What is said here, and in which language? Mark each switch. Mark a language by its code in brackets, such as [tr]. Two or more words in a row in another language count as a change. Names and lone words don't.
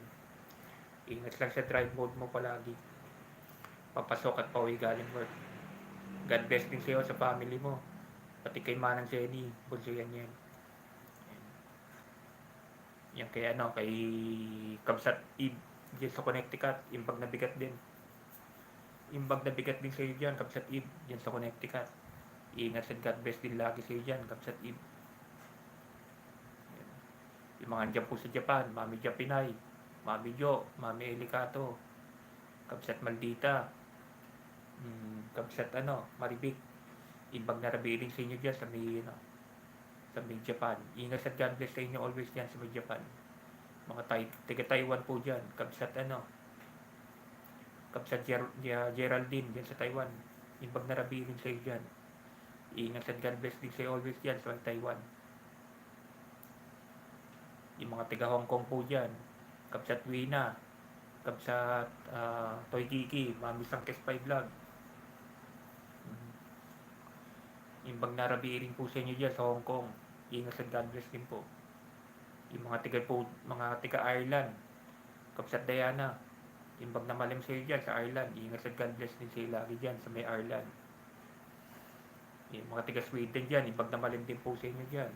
[tl] Ingat lang sa [en] drive mode [tl] mo palagi. Papasok at pauwi galing work. [en] God bless [tl] din sa'yo sa family mo. Pati kay Manang Jenny. Bulso yan. Yan kay kay Kabsat Eve dyan sa Connecticut, [ilo] imbag na bigat [tl] din. [ilo] Imbag na bigat [tl] din sa'yo dyan, Kabsat Eve, dyan sa Connecticut. Ingat sa [en] God bless [tl] din lagi sa'yo dyan, Kabsat Eve. Yan. Yung mga dyan po sa Japan, Mami Japinay, Mami Jo, Mami Elicato, Kabsat Maldita, Kabsat Maribik. [ilo] Imbag na rabiling [tl] sa inyo dyan sa may Japan. Ingat sa [en] God bless [tl] sa inyo always dyan sa may Japan. Mga taga Taiwan po dyan. Kabsat Kabsat Geraldine dyan sa Taiwan. [ilo] Imbag na rabiling [tl] sa inyo dyan. Ingat sa [en] God bless [tl] din sa always dyan sa Taiwan. Yung mga taga Hong Kong po dyan. Kabsat Wina. Kabsat Toy Kiki. Mami Sangkes 5 Vlog. [ilo] Imbag na rabiling [tl] po sa inyo dyan sa Hong Kong. Ingat sa [en] God bless [tl] din po. Yung mga tiga Ireland, Kabsat Diana, [ilo] imbag na malim [tl] sa'yo dyan sa Ireland, ingat sa [en] God bless [tl] din sa'yo lagi dyan sa may Ireland. Yung mga tiga Sweden dyan, [ilo] imbag na malim [tl] din po sa inyo dyan.